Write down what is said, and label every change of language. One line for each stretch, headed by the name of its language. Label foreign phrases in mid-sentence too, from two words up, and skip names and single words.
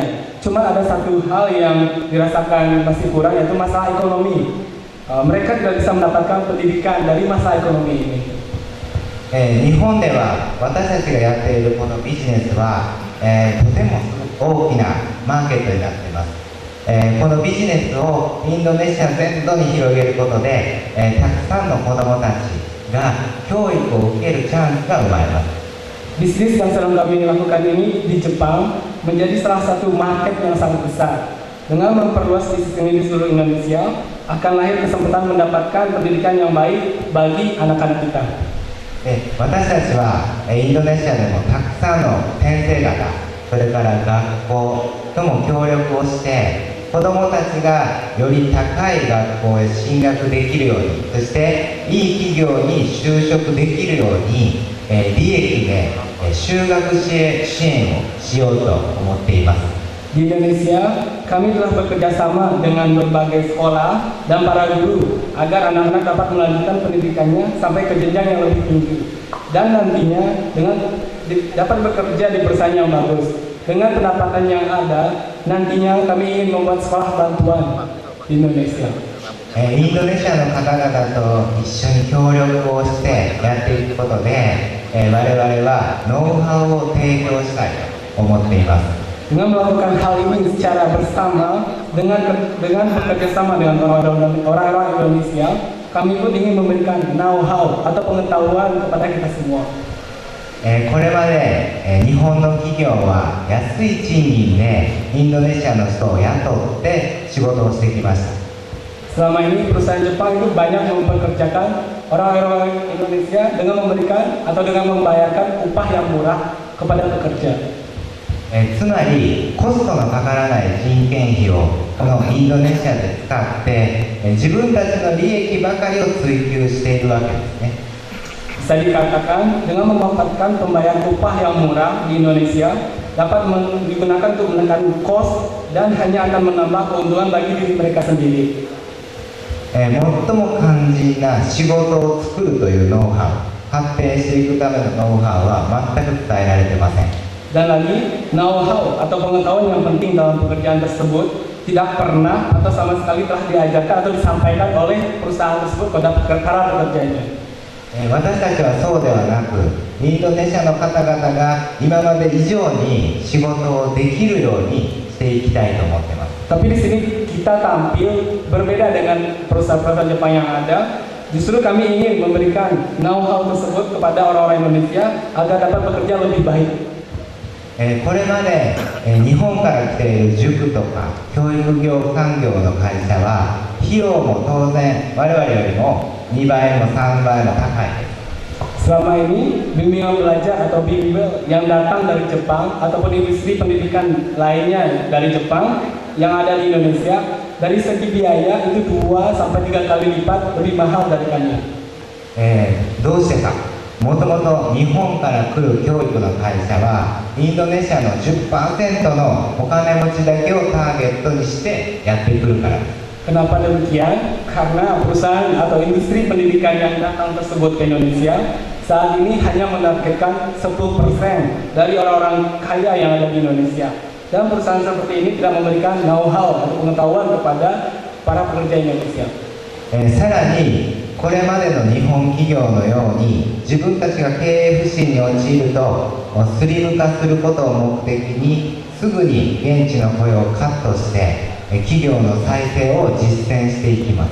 Indonesian: Cuma ada satu hal yang dirasakan masih kurang, yaitu masalah ekonomi. Mereka tidak bisa mendapatkan pendidikan dari masalah ekonomi ini.
Japanese: 日本では私たちがやっているこのビジネスは、とても大きなマーケットになっています。このビジネスをインドネシア全土に広げることで、たくさんの子どもたちが教育を受けるチャンスが生まれます。
Indonesian: Bisnis yang sedang kami lakukan ini di Jepang menjadi salah satu market yang sangat besar. Dengan memperluas bisnis ini di seluruh Indonesia, akan lahir kesempatan mendapatkan pendidikan yang baik bagi anak-anak kita.
Japanese: 私たちはインドネシアでもたくさんの先生方、それから学校とも協力をして子どもたちがより高い学校へ進学できるように、そしていい企業に就職できるように、利益で就学支援をしようと思っています。
Indonesian: Di Indonesia, kami telah bekerja sama dengan berbagai sekolah dan para guru agar anak-anak dapat melanjutkan pendidikannya sampai ke jenjang yang lebih tinggi. Dan nantinya dapat bekerja di perusahaan yang bagus. Dengan pendapatan yang ada, nantinya kami ingin membuat sekolah bantuan di Indonesia.
Japanese: インドネシアの方々と一緒に協力をしてやっていくことで、我々はノウハウを提供したいと思っています。
Indonesian: Dengan melakukan hal ini secara bersama, dengan bekerja sama dengan orang-orang Indonesia, kami pun ingin memberikan know-how atau pengetahuan kepada kita semua.
Japanese: これまで日本の企業は安い賃金でインドネシアの人を雇って仕事をしてきました。
Indonesian: Selama ini perusahaan Jepang itu banyak mempekerjakan orang-orang Indonesia dengan memberikan atau dengan membayarkan upah yang murah kepada pekerja.
Japanese: つまりコストのかからない人件費をこのインドネシアで使って自分たちの利益ばかりを追求しているわけですね。
Indonesian: Bisa dikatakan dengan memanfaatkan pembayaran upah yang murah di Indonesia dapat digunakan untuk menekan cost dan hanya akan menambah keuntungan bagi diri mereka sendiri.
Japanese: 最も肝心な仕事を作るというノウハウ、発展していくためのノウハウは全く伝えられてません。
Indonesian: Dan lagi, know-how atau pengetahuan yang penting dalam pekerjaan tersebut tidak pernah atau sama sekali telah diajarkan atau disampaikan oleh perusahaan tersebut kepada para pekerjanya.
Japanese: 私たちはそうではなく、インドネシアの方々が今まで以上に仕事をできるようにしていきたいと思っています。
Indonesian: Tapi di sini kita tampil berbeda dengan perusahaan-perusahaan Jepang yang ada. Justru kami ingin memberikan know-how tersebut kepada orang-orang Indonesia agar dapat bekerja lebih baik.
Japanese: これまで日本から来ている塾とか教育業産業の会社は費用も当然我々よりも2倍も3倍も高いです。
Indonesian: Selama ini bimbingan belajar atau bimbel yang datang dari Jepang ataupun industri pendidikan lainnya dari Jepang yang ada di Indonesia dari segi biaya itu 2 sampai 3 kali lipat lebih mahal dari kami.
Japanese: どうしてか。もともと日本から来る教育の会社はインドネシアの 10% のお金持ちだけをターゲットにしてやってくるからです。
Indonesian: Kenapa demikian? Karena perusahaan atau industri pendidikan yang datang tersebut ke Indonesia saat ini hanya menargetkan 10% dari orang-orang kaya yang ada di Indonesia. Dan perusahaan seperti ini tidak memberikan know-how atau pengetahuan kepada para pekerja Indonesia.
Japanese: さらにこれまでの日本企業のように自分たちが経営不振に陥るとスリム化することを目的にすぐに現地の雇用をカットして企業の再生を実践していきます。